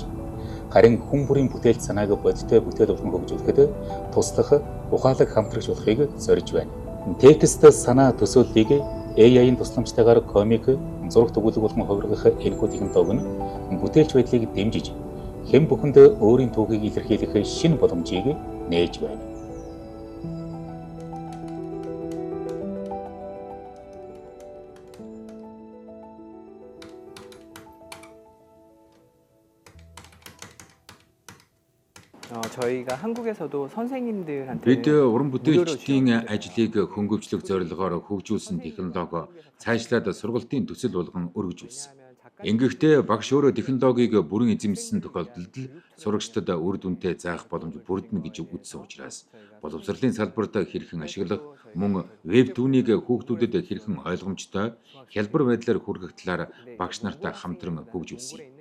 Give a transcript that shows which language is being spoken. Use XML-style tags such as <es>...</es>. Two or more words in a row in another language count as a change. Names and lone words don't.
<mn>Харин хүн бүрийн бүтээл санааг бодиттой бүтээл болгон хөгжүүлэхэд туслах, ухаалаг хамтрагч болохыг зорж байна. Текст санаа төсөөллийг AI-ийн тусламжтайгаар комик, зураг төгөөлөг болон хувиргах энэхүү технологи нь бүтээлч байдлыг дэмжиж хэн бүхэнд өөрийн түүхийг илэрхийлэх шинэ боломжийг нээж байна.</mn> <ko>저희가 한국에서도 선생님들한테</ko> <mn>Бид уран бүтээлчдийн ажлыг хөнгөвчлөх зорилгоор хөгжүүлсэн технологи цаашлаад сургалтын төсөл болгон өргөжүүлсэн. Ингэхдээ багш өөрөө технологиг бүрэн эзэмшсэн тохиолдолд сурагчдад үр дүнтэй заах боломж бүрдэнэ гэж үзсэн учраас боловсролын салбарт хэрхэн ашиглах, мөн веб түүнийг хүүхдүүдэд хэрхэн ойлгомжтой хялбар байдлаар хүргэх талаар багш нартай хамтран хөгжүүлсэн юм.</mn>